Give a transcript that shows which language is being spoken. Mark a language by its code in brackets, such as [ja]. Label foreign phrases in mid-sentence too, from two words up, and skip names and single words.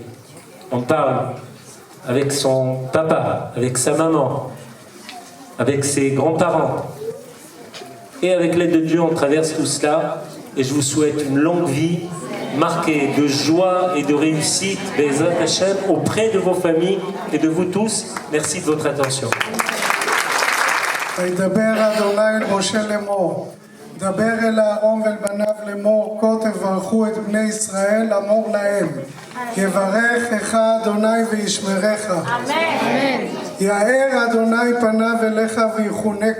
[fr] On parle avec son papa, avec sa maman, avec ses grands-parents. Et avec l'aide de Dieu, on traverse tout cela. Et je vous souhaite une longue vie, marquée de joie et de réussite, [he] Be'ezrat Hashem, [fr] auprès de vos familles et de vous tous. Merci de votre attention. [he] דבר אל אהרון ואל בניו לאמור, כה תברכו את בני ישראל, אמור להם, יברכך אדוני וישמרך. אמן. יאר אדוני פניו אליך ויחונק.